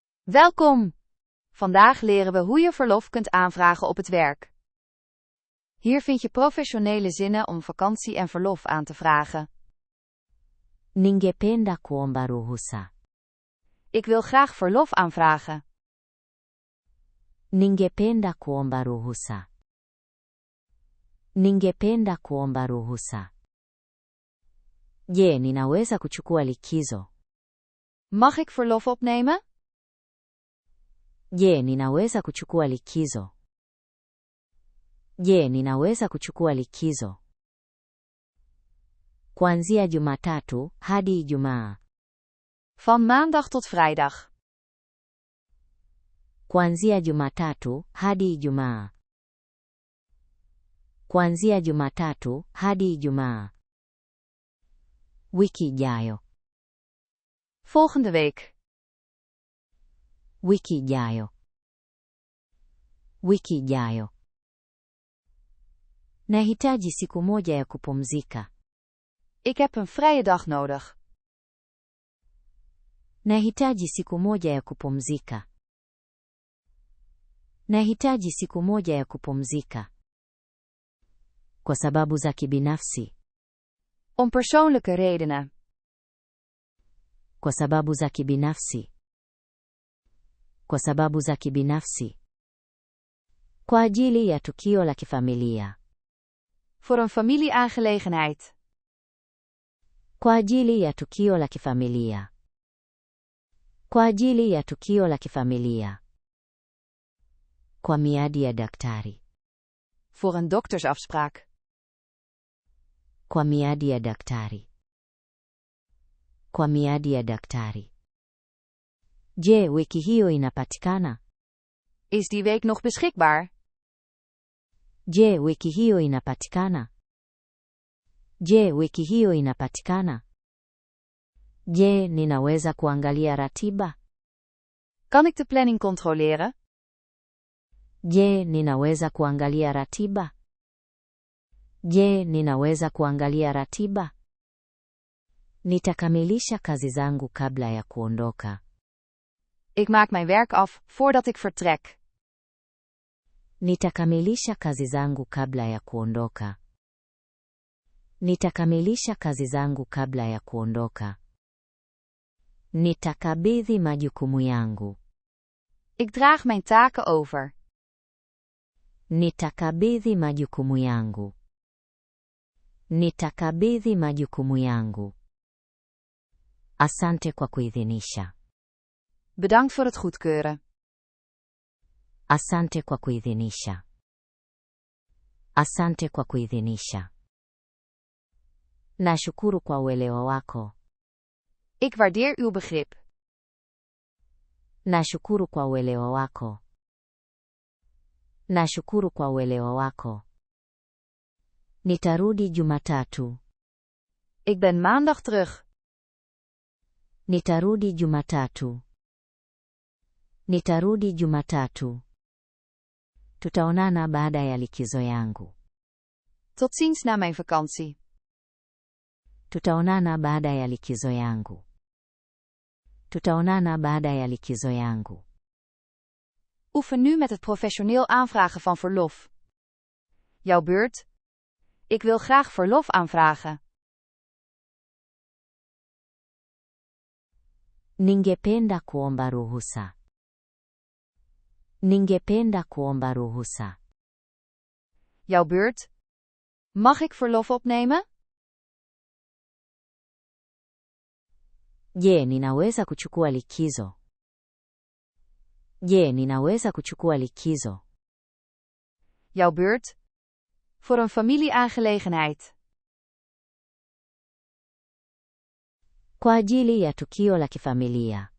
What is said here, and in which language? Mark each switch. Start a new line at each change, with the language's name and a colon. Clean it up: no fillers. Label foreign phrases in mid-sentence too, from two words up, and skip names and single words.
Dutch: Welkom! Vandaag leren we hoe je verlof kunt aanvragen op het werk. Hier vind je professionele zinnen om vakantie en verlof aan te vragen.
Swahili: Ningependa kuomba ruhusa.
Dutch: Ik wil graag verlof aanvragen.
Swahili: Ningependa kuomba ruhusa. Ningependa kuomba ruhusa. Je, ninaweza kuchukua likizo?
Dutch: Mag ik verlof opnemen?
Swahili: Je, ninaweza kuchukua likizo? Je, ninaweza kuchukua likizo? Kuanzia Jumatatu hadi Ijumaa.
Dutch: Van maandag tot vrijdag.
Swahili: Kuanzia Jumatatu hadi Ijumaa. Kuanzia Jumatatu hadi Ijumaa. Wiki ijayo.
Dutch: Volgende week.
Swahili: Wiki ijayo. Wiki ijayo. Nahitaji siku moja ya kupumzika.
Dutch: Ik heb een vrije dag nodig.
Swahili: Nahitaji siku moja ya kupumzika. Nahitaji siku moja ya kupumzika. Kwa sababu za kibinafsi.
Dutch: Om persoonlijke redenen.
Swahili: Kwa sababu za kibinafsi. Kwa sababu za kibinafsi. Kwa ajili ya tukio la kifamilia.
Dutch: Voor een familieaangelegenheid.
Swahili: Kwa ajili ya tukio la kifamilia. Kwa ajili ya tukio la kifamilia. Kwa miadi ya daktari.
Dutch: Voor een doktersafspraak.
Swahili: Kwa miadi ya daktari. Kwa miadi ya daktari. Je, wiki hiyo inapatikana?
Dutch: Is die week nog beschikbaar?
Swahili: Je, wiki hiyo inapatikana? Je, wiki hiyo inapatikana? Je, ninaweza kuangalia ratiba?
Dutch: Kan ik de planning controleren?
Swahili: Je, ninaweza kuangalia ratiba? Je, ninaweza kuangalia ratiba? Nitakamilisha kazi zangu kabla ya kuondoka.
Dutch: Ik maak mijn werk af voordat ik vertrek.
Swahili: Nitakamilisha kazi zangu kabla ya kuondoka. Nitakamilisha kazi zangu kabla ya kuondoka. Nitakabidhi majukumu yangu.
Dutch: Ik draag mijn taken over.
Swahili: Nitakabidhi majukumu yangu. Nitakabidhi majukumu yangu. Asante kwa kuidhinisha.
Dutch: Bedankt voor het goedkeuren.
Swahili: Asante kwa kuidhinisha. Asante kwa kuidhinisha. Nashukuru kwa uelewa wako.
Dutch: Ik waardeer uw begrip.
Swahili: Nashukuru kwa uelewa wako. Nashukuru kwa uelewa wako. Nitarudi Jumatatu.
Dutch: Ik ben maandag terug.
Swahili: Nitarudi Jumatatu. Nitarudi Jumatatu. Tutaonana baada ya likizo yangu.
Dutch: Tot ziens na mijn vakantie.
Swahili: Tutaonana baada ya likizo yangu. Tutaonana baada ya likizo yangu.
Dutch: Oefen nu met het professioneel aanvragen van verlof. Jouw beurt. Ik wil graag verlof aanvragen.
Swahili: Ningependa kuomba ruhusa. Ningependa kuomba ruhusa.
Dutch: Jouw beurt. Mag ik verlof opnemen?
Swahili: Je, ninaweza kuchukua likizo? Je, ninaweza kuchukua likizo?
Dutch: Jouw beurt. Voor een familieaangelegenheid.
Swahili: Kwa ajili ya tukio la kifamilia.